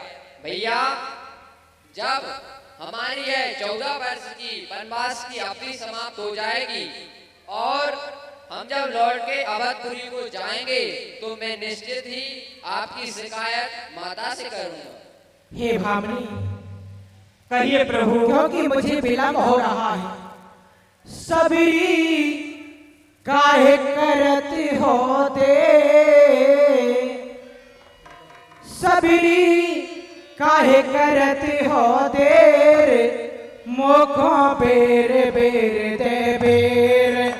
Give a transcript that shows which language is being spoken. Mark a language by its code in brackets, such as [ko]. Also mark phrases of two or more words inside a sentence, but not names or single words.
[hi] भैया, जब हमारी यह 14 वर्ष की वनवास की अवधि समाप्त हो जाएगी और हम जब लौट के अवधपुरी को जाएंगे, तो मैं निश्चित ही आपकी शिकायत माता से करूंगा। हे भामनी, कहिए प्रभु। क्योंकि मुझे विलंब हो रहा है। सबरी काहे करते हो दे, सबरी काहे करते हो देर, मोखो बेर बेर दे बेर।